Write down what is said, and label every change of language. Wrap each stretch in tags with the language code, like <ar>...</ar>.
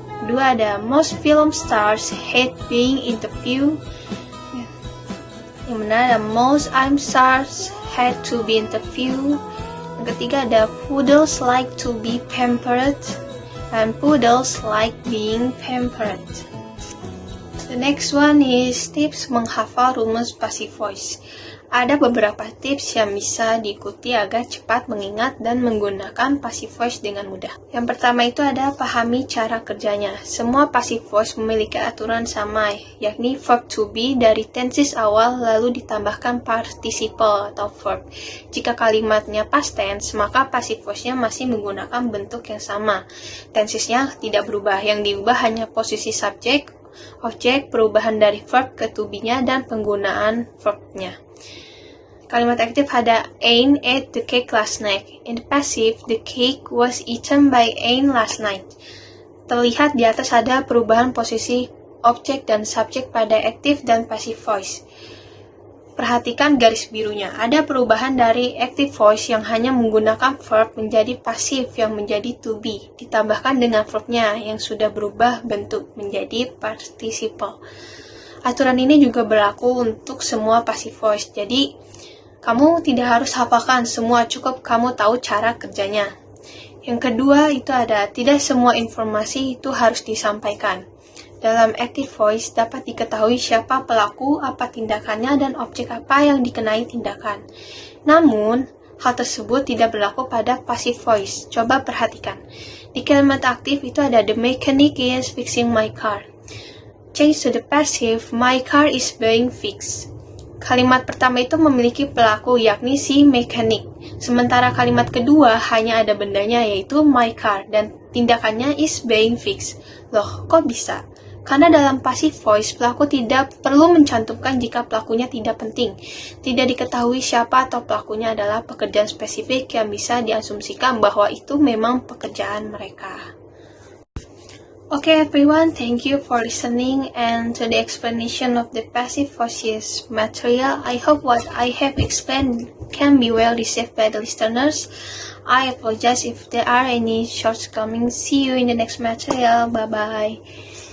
<id>Dua ada</id> <en>most film stars hate being interviewed.</en> <id>Yang benar ada</id> <en>most I'm stars had to be interviewed.</en> <id>Yang ketiga ada</id> <en>poodles like to be pampered. And poodles like being pampered. The next one is tips</en> <id>menghafal rumus</id> <en>passive voice.</en> <id>Ada beberapa tips yang bisa diikuti agar cepat mengingat dan menggunakan passive voice dengan mudah. Yang pertama itu ada pahami cara kerjanya. Semua passive voice memiliki aturan sama, yakni verb to be dari tenses awal lalu ditambahkan participle atau verb. Jika kalimatnya past tense, maka passive voice-nya masih menggunakan bentuk yang sama. Tensesnya tidak berubah, yang diubah hanya posisi subjek, objek, perubahan dari verb ke to be-nya, dan penggunaan verb-nya. Kalimat aktif ada</id> <en>Anne ate the cake last night. In the passive, the cake was eaten by Anne last night.</en> <id>Terlihat di atas ada perubahan posisi objek dan subjek pada active dan passive voice. Perhatikan garis birunya. Ada perubahan dari active voice yang hanya menggunakan verb menjadi passive yang menjadi to be, ditambahkan dengan verbnya yang sudah berubah bentuk menjadi participle. Aturan ini juga berlaku untuk semua passive voice. Jadi, kamu tidak harus hafalkan semua, cukup kamu tahu cara kerjanya. Yang kedua itu ada tidak semua informasi itu harus disampaikan. Dalam active voice dapat diketahui siapa pelaku, apa tindakannya, dan objek apa yang dikenai tindakan. Namun, hal tersebut tidak berlaku pada passive voice. Coba perhatikan. Di kalimat aktif itu ada</id> <en>the mechanic is fixing my car. change to the passive, my car is being fixed.</en> <id>Kalimat pertama itu memiliki pelaku, yakni si mekanik. Sementara kalimat kedua hanya ada bendanya, yaitu my car, dan tindakannya</id> <en>is being fixed.</en> <id>Loh, kok bisa? Karena dalam passive voice, pelaku tidak perlu mencantumkan jika pelakunya tidak penting. Tidak diketahui siapa atau pelakunya adalah pekerjaan spesifik yang bisa diasumsikan bahwa itu memang pekerjaan mereka.</id> <en>Okay everyone, thank you for listening and to the explanation of the passive voices material. I hope what I have explained can be well received by the listeners. I apologize if there are any shortcomings. See you in the next material. Bye bye.</en>